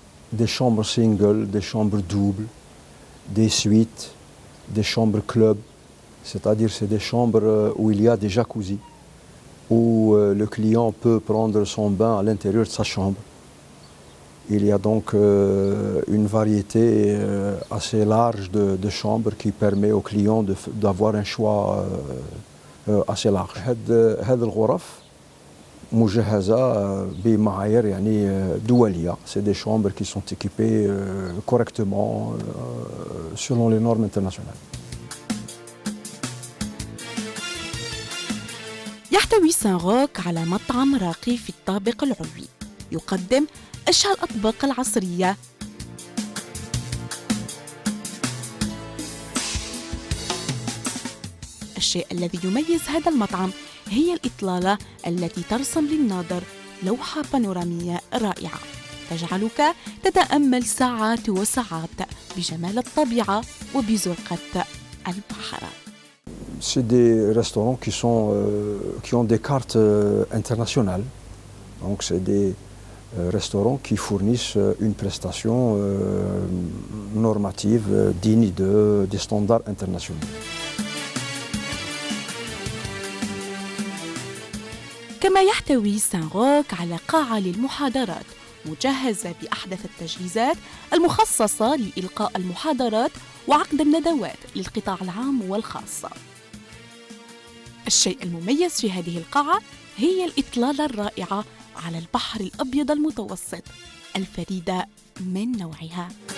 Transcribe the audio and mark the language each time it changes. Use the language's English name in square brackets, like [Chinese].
[French] Des chambres single, des chambres doubles, des suites, des chambres club, c'est-à-dire c'est des chambres où il y a des jacuzzi, où le client peut prendre son bain à l'intérieur de sa chambre. Il y a donc une variété assez large de chambres qui permet aux clients d'avoir un choix assez large. [Arabic] هذه الغرف مجهزة بمعايير يعني دولية. [French] C'est des chambres qui sont équipées correctement selon les normes internationales. [Arabic] يحتوي سان روك على مطعم راقي في الطابق العلوي، يقدم أشهى الأطباق العصرية الشيء الذي يميز هذا المطعم هي الإطلالة التي ترسم للناظر لوحة بانورامية رائعة تجعلك تتأمل ساعات وساعات بجمال الطبيعة وبزرقة البحر. [French] C'est des restaurants qui ont des cartes internationales. Donc c'est des restaurants qui fournissent une prestation normative digne des standards internationaux. [Arabic] كما يحتوي سان روك على قاعة للمحاضرات مجهزة بأحدث التجهيزات المخصصة لإلقاء المحاضرات وعقد الندوات للقطاع العام والخاص. الشيء المميز في هذه القاعة هي الإطلالة الرائعة على البحر الأبيض المتوسط الفريدة من نوعها.